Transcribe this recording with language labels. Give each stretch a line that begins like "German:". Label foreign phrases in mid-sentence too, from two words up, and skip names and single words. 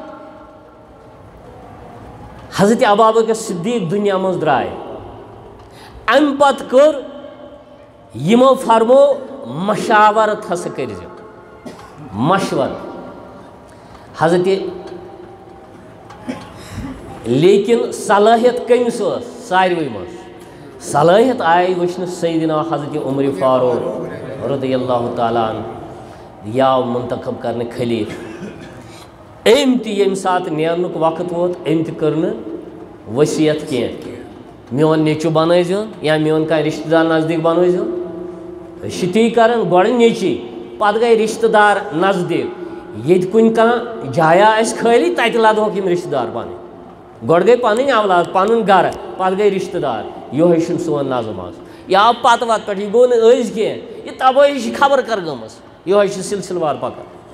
Kashmiri: حضرت ابوٗبکر صدیٖق دُنیا منٛز درٛاے اَمہِ پتہٕ کٔر یِمو فرمو مشاورت ہسا کٔرۍزِ مشور حضرت لیکن صلٲحیت کٔمِس ٲس ساروٕے منٛز صلٲحیت آیہِ وٕچھنہٕ سیدنا حضرت عمر فاروق
Arabic: رضی اللہ تعالیٰ عنہ
Kashmiri: یہِ آو منتخب کرنہٕ خلیٖف أمۍ تہِ ییٚمہِ ساتہٕ نیرنُک وقت ووت أمۍ تہِ کٔر نہٕ ؤصیت کینٛہہ میون نیٚچوٗ بنٲیزیون یا میون کانٛہہ رِشتہٕ دار نزدیٖک بنٲیزیون أسۍ چھِ تی کران گۄڈٕ نیٚچی پتہٕ گٔے رِشتہٕ دار نزدیٖک ییٚتہِ کُنہِ کانٛہہ جایا آسہِ خٲلی تتہِ لدہوکھ یِم رِشتہٕ دار پنٕنۍ گۄڈٕ گٔے پنٕنۍ اولاد پنُن گرٕ پتہٕ گٔے رِشتہٕ دار یِہوٚے چھُنہٕ سون نظم آز یہِ آو پتہٕ وتہٕ پٮ۪ٹھ یہِ گوٚو نہٕ أزۍ کینٛہہ یہِ تبٲہی چھِ خبر کر گٔمٕژ یِہوٚے چھِ سلسلہٕ وار پکان